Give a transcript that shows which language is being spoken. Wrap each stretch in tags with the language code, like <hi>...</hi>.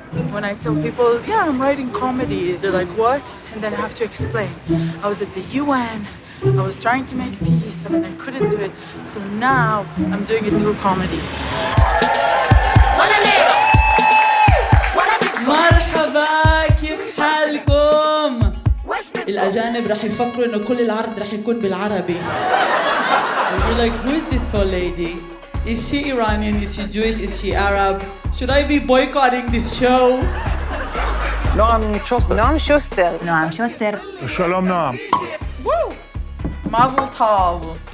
<en>When I tell people, yeah, I'm writing comedy, they're like, what? And then I have to explain. I was at the UN, I was trying to make peace, and then I couldn't do it. So now I'm doing it through comedy.</en> <ar>مرحبا، كيف حالكم؟ الأجانب رح يفكروا إنه كل العرض رح يكون بالعربي.</ar> <en>You're like, who is this tall lady? Is she Iranian? Is she Jewish? Is she Arab? Should I be boycotting this show?</en> <he>נועם שוסטר. נועם שוסטר. שלום נועם. Mazel tov.</he>